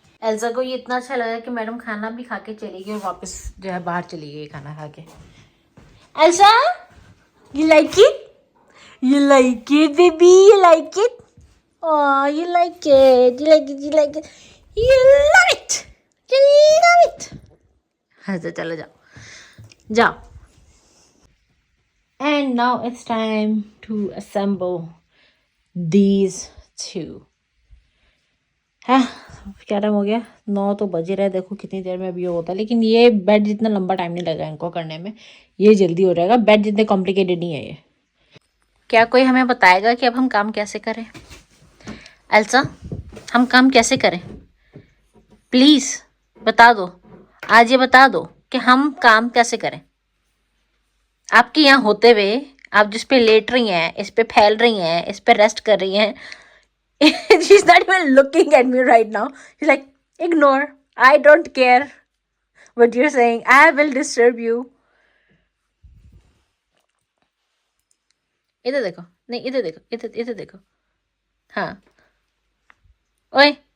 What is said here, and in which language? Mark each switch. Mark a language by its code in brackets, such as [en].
[hi] Elsa को ये इतना अच्छा लगा कि मैडम खाना भी खा के चली गई और वापस जो है बाहर चली गई खाना खा के. [en] Elsa, you like it? You like it, baby? You like it? Oh, you like it. You like it. You like it. You love it. You love it. [hi] अच्छा चलो जाओ. [en] And now it's time to assemble these two. [hi] हाँ क्या time हो गया? 9 तो बज रहा है. देखो कितनी देर में अभी होता है. लेकिन ये बेड जितना लंबा टाइम नहीं लगा इनको करने में. ये जल्दी हो जाएगा. बेड जितने कॉम्प्लिकेटेड नहीं है ये. क्या कोई हमें बताएगा कि अब हम काम कैसे करें? एल्सा, हम काम कैसे करें? प्लीज़ बता दो. आज ये बता दो कि हम काम कैसे करें. आपके यहाँ होते हुए आप जिस पे लेट रही हैं, इस पे फैल रही हैं, इस पे रेस्ट कर रही हैं. [en] She's not even looking at me right now. She's like, ignore. I don't care what you're saying. I will disturb you. [hi] इधर देखो. नहीं इधर देखो. इधर देखो. हाँ. ओए.